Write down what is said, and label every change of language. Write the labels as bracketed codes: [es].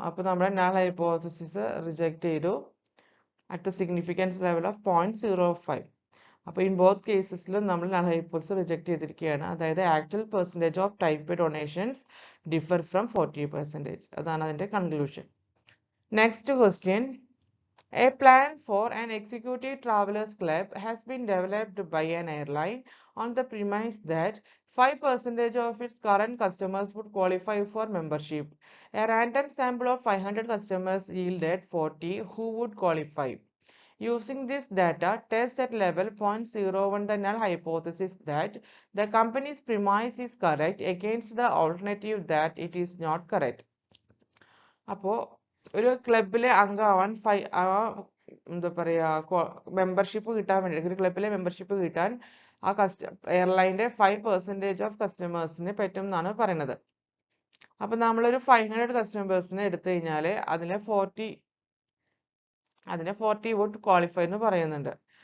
[ml] അപ്പോൾ നമ്മുടെ null hypothesis reject ചെയ്തു [en] at significance level of [ml] 0.05. അപ്പോൾ ഇൻ ബോത്ത് കേസസിലും നമ്മൾ നൾ ഹൈപ്പോത്തസിസ് റിജക്റ്റ് ചെയ്തിരിക്കുകയാണ്. അതായത് [en] actual percentage of type donations differ from [ml] 40%. അതാണ് അതിൻ്റെ conclusion. Next question. [en] A plan for an executive travelers club has been developed by an airline on the premise that 5% of its current customers would qualify for membership. A random sample of 500 customers yielded 40 who would qualify. Using this data, test at level 0.01 the null hypothesis that the company's premise is correct against the alternative that it is not correct. [ml] അപ്പോൾ ഒരു ക്ലബിലെ അംഗമാവാൻ എന്താ പറയുക membership കിട്ടാൻ വേണ്ടി ഒരു ക്ലബിലെ membership കിട്ടാൻ ആ എയർലൈൻ്റെ 5% of കസ്റ്റമേഴ്സിന് പറ്റും എന്നാണ് പറയുന്നത്. അപ്പം നമ്മളൊരു 500 കസ്റ്റമേഴ്സിനെ എടുത്തു കഴിഞ്ഞാൽ അതിനെ 40 [en] would qualify [ml] എന്ന് പറയുന്നുണ്ട്.